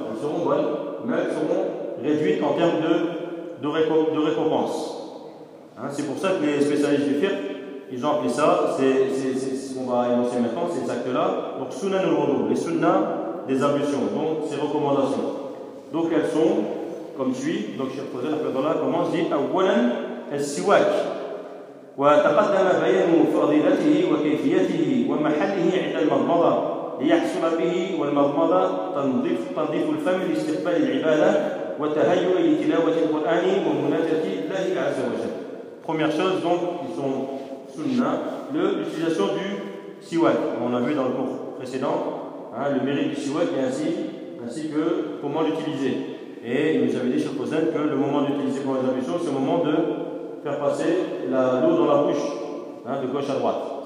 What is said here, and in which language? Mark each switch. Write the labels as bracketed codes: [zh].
[fr] Elles seront bonnes, mais elles seront réduites en termes de récompense. Hein, c'est pour ça que les spécialistes du fiqh, ils ont appelé ça, c'est ce qu'on va énoncer maintenant, ces actes-là. Donc, sunan al-wudu, les sunnah des ablutions, donc ces recommandations. Donc elles sont comme suit. Donc cher Fazel, après cela, commence dit [ar] أولا السواك وتقدم بيان فضيلته وكيفيته ومحله عند المضمضة ليحصل به والمضمضة تنظيف الفم لاستقبال العبادة وتهيئ لتلاوة القرآن ومناجاة الله عز وجل. [fr] première chose, donc, ils sont sunna, l'utilisation du siwak, comme on a vu dans le cours précédent, hein, le mérite du siwak et ainsi que comment l'utiliser. Et nous avions dit, chers cousins, que le moment d'utiliser pour les ablutions, c'est le moment de faire passer l'eau dans la bouche, hein, de gauche à droite.